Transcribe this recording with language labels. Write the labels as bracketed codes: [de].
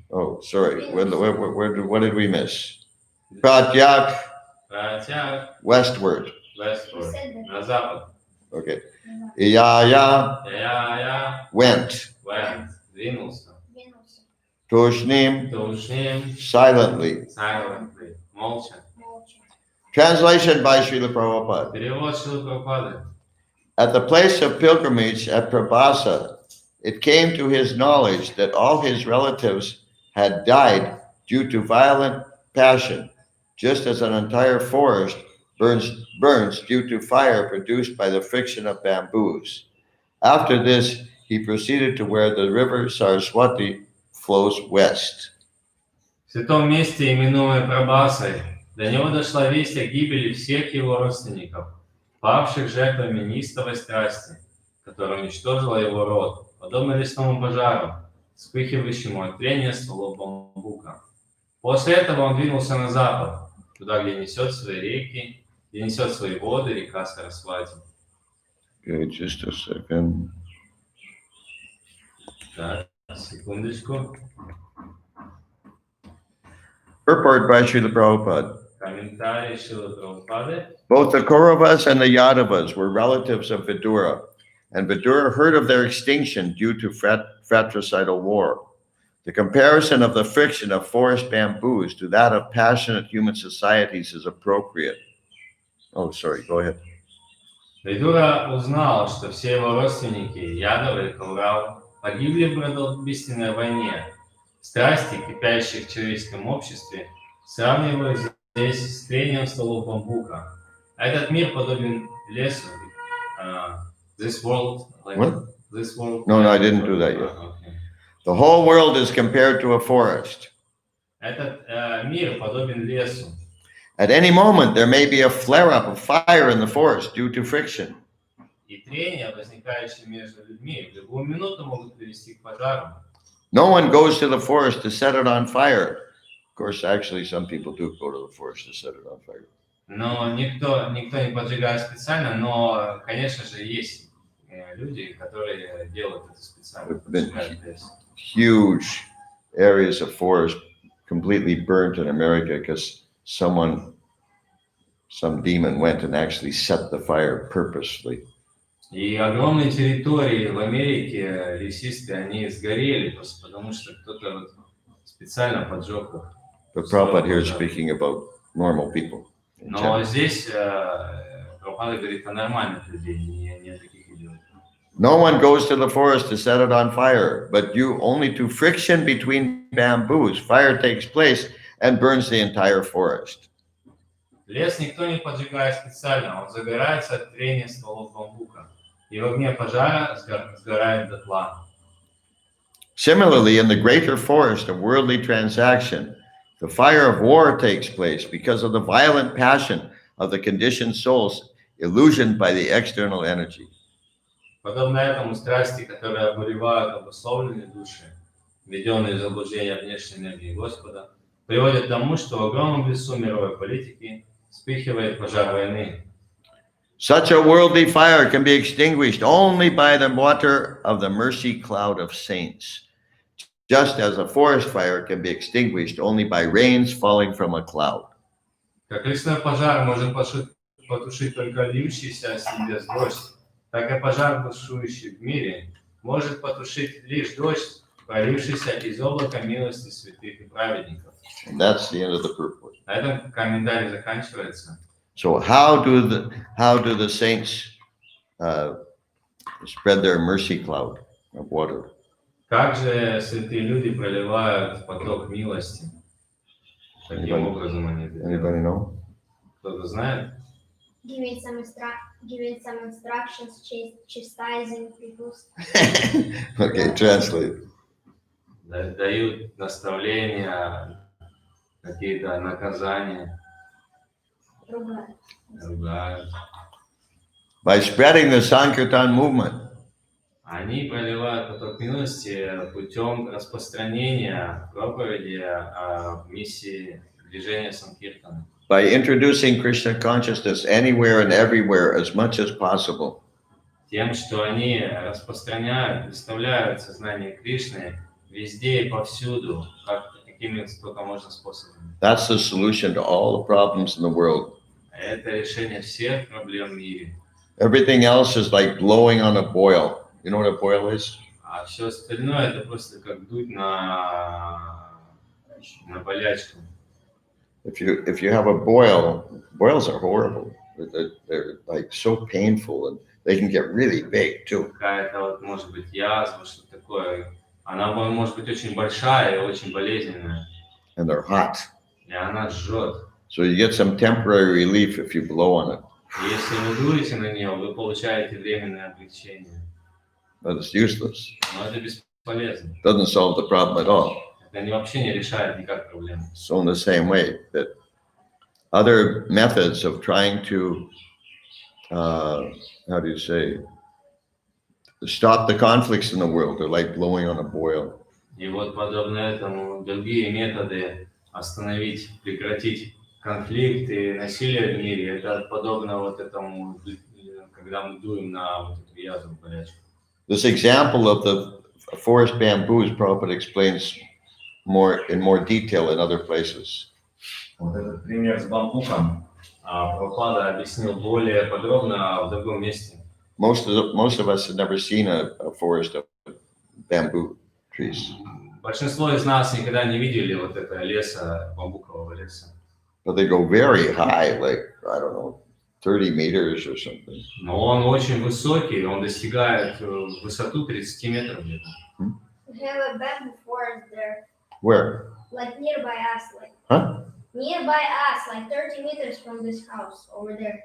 [en] Oh, sorry. What did we miss? Pratyak, [ru] Хотя [en] westward. westward, [ru] на запад. [en] Okay. Iyaya, [ru] Я [en] went. went, [ru] двинулся. Двинулся. [en] Tushnim, [ru] Тушним, [en] silently. silently, [ru] молча. Молча. [en] Translation by Srila Prabhupada. [ru] Перевод Шрилы Прабхупады. [en] At the place of pilgrimage at Prabhasa, it came to his knowledge that all his relatives had died due to violent passion, just as an entire forest burns due to fire produced by the friction of bamboos. After this, he proceeded to where the river Saraswati flows west. [ru] В святом месте, именуемое Прабхасой, до него дошла весть о гибели всех его родственников, павших жертвами неистовой страсти, которая уничтожила его род, подобно лесному пожару, вспыхивающему от трения стволов бамбука. После этого он двинулся на запад, туда, где несет свои реки, где несет свои воды река Сарасвати. [en] Okay, just a second. [ru] Так. Секундочку. [en] Purport by Srila Prabhupada. [ru] Комментарий Шрилы Прабхупады. [en] Both the Kauravas and the Yadavas were relatives of Vidura, and Vidura heard of their extinction due to fratricidal war. The comparison of the friction of forest bamboos to that of passionate human societies is appropriate. Oh, sorry, go ahead. [ru] Видура узнал, что все его родственники, Ядавы и Кауравы, погибли в братоубийственной войне. Страсти, кипящие в человеческом обществе, сравнивают здесь с трением стволов бамбука. Этот мир подобен лесу. [en] This world, like What? this world. No, I didn't do that yet. Okay. The whole world is compared to a forest. [ru] Этот мир подобен лесу. [en] At any moment, there may be a flare-up of fire in the forest due to friction. [ru] И трения, возникающие между людьми, в любую минуту могут привести к пожарам. [en] No one goes to the forest to set it on fire. Of course, actually, some people do go to the forest to set it on fire. [ru] Но никто не поджигает специально, но, конечно же, есть люди, которые делают это специально. Поджигают лес. [en] Huge areas of forest completely burnt in America because some demon went and actually set the fire purposely. [ru] И огромные территории в Америке лесистые, они сгорели просто потому, что кто-то вот специально поджег их. [en] But Prabhupada here is speaking about normal people. [ru] Но здесь Прабхупада говорит о нормальных людей, не о таких идиотах. [en] No one goes to the forest to set it on fire, but you only to friction between bamboos, fire takes place and burns the entire forest. [ru] Лес никто не поджигает специально, он загорается от трения стволов бамбука. И в огне пожара сгорает дотла. [en] Similarly, in the greater forest of worldly transaction, the fire of war takes place because of the violent passion of the conditioned souls illusioned by the external energy. [ru] Подобно этому страсти, которые обуревают обусловленные души, введенные в заблуждение внешней энергии Господа, приводят к тому, что в огромном лесу мировой политики вспыхивает пожар войны. [en] Such a worldly fire can be extinguished only by the water of the mercy cloud of saints, just as a forest fire can be extinguished only by rains falling from a cloud. [ru] Как лесной пожар может потушить только льющийся с небес дождь, так и пожар, бушующий в мире, может потушить лишь дождь, полившийся из облака милости святых и праведников. [en] And that's the end of the purport. [ru] На этом комментарий заканчивается. [en] So how do the saints spread their mercy cloud of water? [ru] Как же святые люди проливают поток милости? Каким образом они это делают? [en] Anybody know? [ru] Кто-то знает? [en] Giving some instructions, chastising people. Okay, translate. [ru] Дают наставления, какие-то наказания, ругают. [en] By spreading the Sankirtan movement. [ru] Они проливают поток милости путем распространения проповеди о миссии движения Санкиртана. [en] By introducing Krishna consciousness anywhere and everywhere as much as possible. [ru] Тем, что они распространяют, представляют сознание Кришны везде и повсюду, какими только можно способами. [en] That's the solution to all the problems in the world. [ru] Это решение всех проблем в мире. [en] Everything else is like blowing on a boil. You know what a boil is? [ru] А все остальное это просто как дуть на болячку. [en] If you have a boil, boils are horrible. They're like so painful and they can get really big too. [ru] Какая-то вот может быть язва, что-то такое. Она может быть очень большая и очень болезненная. [en] And they're hot. [ru] И она жжет. [en] So you get some temporary relief if you blow on it. [ru] Если вы дуете на нее, вы получаете временное облегчение. [en] But it's useless. [ru] Но это бесполезно. [en] Doesn't solve the problem at all. [ru] Это вообще не решает никак проблему. [en] So in the same way that other methods of trying to, how do you say, stop the conflicts in the world are like blowing on a boil. [ru] И вот подобно этому другие методы остановить, прекратить конфликты, насилие в мире, это подобно вот этому, когда мы дуем на вот эту язву болячку. [en] This example of the forest bamboos, Prabhupada explains in more detail in other places. [ru] Вот этот пример с бамбуком Прабхупада объяснил более подробно в другом месте. [en] Most of us have never seen a forest of bamboo trees. [ru] Большинство из нас никогда не видели вот это леса, бамбукового леса. [en] But they go very high, like, I don't know, 30 meters or something. [ru] Но он очень высокий, он достигает высоту 30 метров где-то. [en] We have a bamboo forest there, Where? like nearby us, like Huh? nearby us, like 30 meters from this house over there.